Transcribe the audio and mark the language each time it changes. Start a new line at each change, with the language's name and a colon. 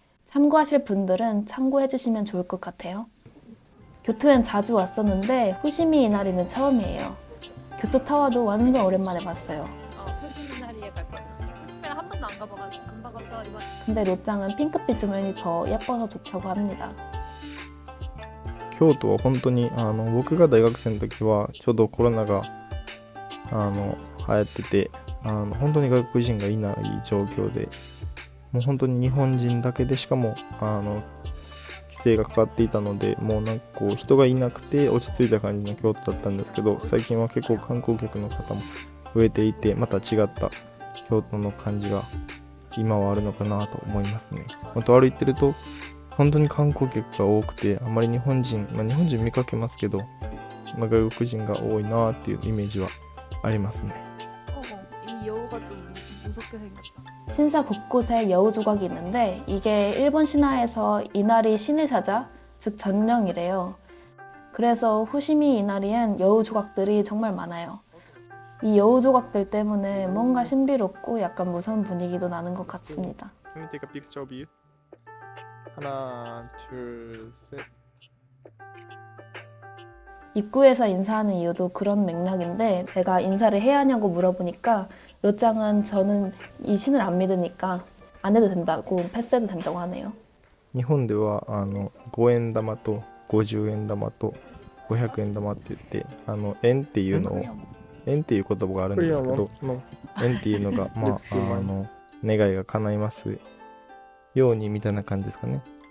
Korean: 참고하실 분들은 참고해주시면 좋을 것 같아요. 교토엔 자주 왔었는데 후시미 이나리는 처음이에요. 교토타워도 완전 오랜만에 봤어요. 후시미나리에 갈 거예요. 후시미를 한 번도 안 가봐가지고 금방 가서 이번. 근데 롯짱은 핑크빛 조명이 더 예뻐서 좋다고 합니다.
Japanese: 京都は本当に僕が大学生の時はちょうどコロナが流行ってて本当に外国人がいない状況でもう本当に日本人だけでしかも規制がかかっていたのでもうなんかこう人がいなくて落ち着いた感じの京都だったんですけど最近は結構観光客の方も増えていてまた違った京都の感じが今はあるのかなと思いますね。あと歩いてると本当に観光客が多くてあまり日本人見かけますけど、外国人が多いなっていうイメージはありますね。
Korean: 이 여우가 좀 무섭게 생겼다. 신사 곳곳에 여우 조각이 있는데 이게 일본 신화에서 이나리 신의 사자, 즉 전령이래요. 그래서 후시미 이나리엔 여우 조각들이 정말 많아요. 이 여우 조각들 때문에 뭔가 신비롭고 약간 무서운 분위기도 나는 것 같습니다.
English: Can we take a picture of you?
Korean: 하나, 둘, 셋. 입구에서 인사하는 이유도 그런 맥락인데 제가 인사를 해야 하냐고 물어보니까 롯짱은 저는 이 신을 안 믿으니까 안 해도 된다고 패스해도 된다고 하네요.
Japanese: 日本では5円玉と50円玉と500円玉って言って円っていうのを円っていう言葉があるんですけど円っていうのが願いが叶いますようにみたいな感じですかね。